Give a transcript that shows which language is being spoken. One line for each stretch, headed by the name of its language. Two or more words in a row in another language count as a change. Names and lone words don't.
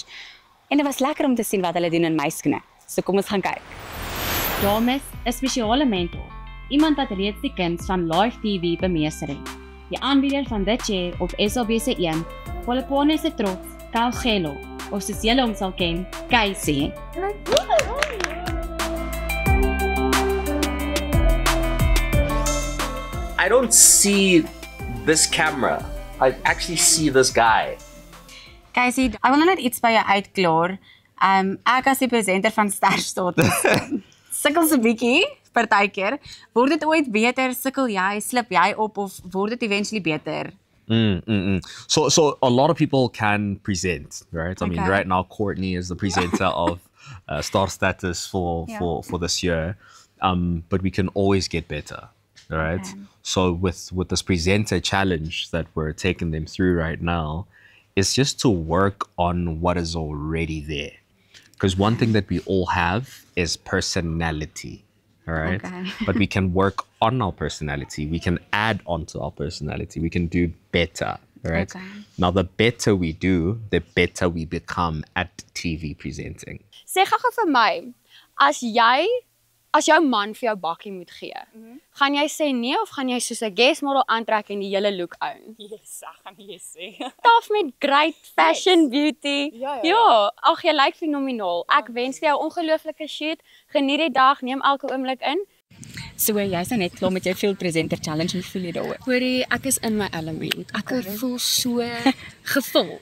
Afrikaans: En dit was lekker om te sien wat hulle doen in my skoene. So kom ons gaan kyk. Dames, 'n spesiale mentor. Iemand wat reeds die kuns van live TV bemeester het. Die aanbieder van The Chair op SABC1, Polokwane se trots, Kaugelo, of soos julle hom sal ken, Casey.
English: I don't see this camera. I actually see this guy.
Afrikaans: Casey, ek wil net iets by jou uitklaar. Ek as die presenter van Sterstatus sukkel so bietjie partykeer. Word dit ooit beter? Sukkel jy, slip jy op of word dit eventually beter?
English: So a lot of people can present, right? I mean, right now Courtney is the presenter of Star Status for this year, but we can always get better. Right. Okay. So with this presenter challenge that we're taking them through right now, it's just to work on what is already there. Because one thing that we all have is personality. All right. Okay. But we can work on our personality. We can add on to our personality. We can do better. All right. Okay. Now, the better we do, the better we become at TV presenting.
Afrikaans: Sê gou vir my, as jou man vir jou bakkie moet gee, gaan jy sê nee of gaan jy soos 'n
English: guest model
Afrikaans: aantrek en die hele
English: look own?
Afrikaans: Yes, ek gaan nee sê. Taf met
English: great fashion beauty.
Afrikaans: Ja, ag jy lyk fenomenaal. Ek wens vir jou ongelooflike shoot. Geniet die dag, neem elke oomblik in. So jy's net klaar met jou Field Presenter Challenge en voel jy daaroor? Hoorie, ek is in my element. Ek voel so gevul.